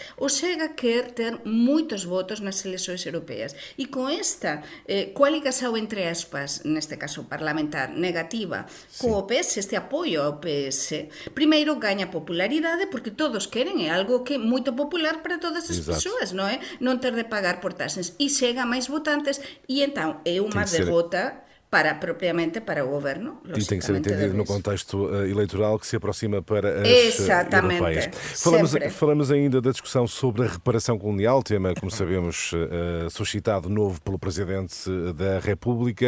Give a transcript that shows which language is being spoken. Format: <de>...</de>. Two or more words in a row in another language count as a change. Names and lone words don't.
<gl>O Chega quer ter moitos votos nas eleições europeas e con esta coaligação entre aspas, neste caso parlamentar, negativa, co o PS, este apoio ao PS, primeiro gaña popularidade porque todos queren, é algo que é moito popular para todas as persoas, non é? Non ter de pagar por taxas e chega máis votantes e então é uma derrota propriamente para o governo.</gl> <pt>E tem que ser entendido no contexto eleitoral que se aproxima para as Exatamente. europeias. Falamos ainda da discussão sobre a reparação colonial, tema, como sabemos, suscitado novo pelo Presidente da República.</pt>